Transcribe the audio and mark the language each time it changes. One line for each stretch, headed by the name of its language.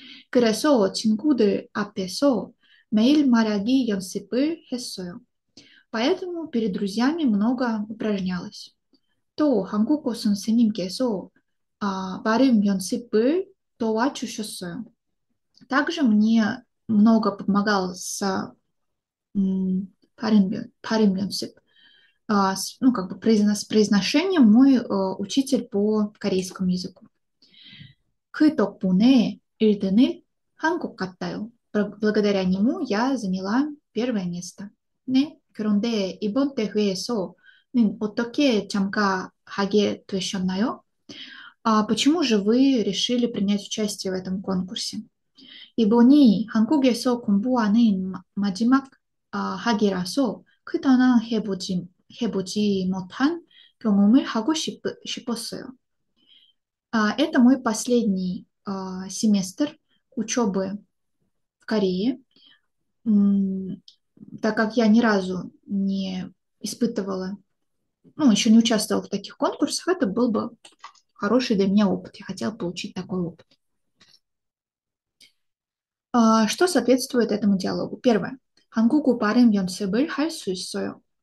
Korean: 그래서 친구들 앞에서 매일 말하기 연습을 했어요.
Russian: Поэтому перед друзьями много упражнялась.
Korean: 또 한국어 선생님께서 발음 연습을 도와주셨어요.
Russian: Также мне много помогал с
Korean: 발음 연습.
Russian: Как бы с произношением мой учитель по корейскому языку.
Korean: 그 덕분에 1등을 한 것 같아요.
Russian: Благодаря нему я заняла первое место.
Korean: 네, 그런데 이번 대회에서는 어떻게 참가하게 되셨나요?
Russian: Почему же вы решили принять участие в этом конкурсе?
Korean: 이번이 한국에서 공부하는 마지막 학기라서 그동안 해보지 못한 경험을 하고 싶었어요.
Russian: Это мой последний семестр учебы в Корее. Так как я ни разу не испытывала, еще не участвовала в таких конкурсах, это был бы хороший для меня опыт. Я хотела получить такой опыт. Что соответствует этому диалогу? Первое.
Korean: 한국어 발음 연습을 할 수 있어요.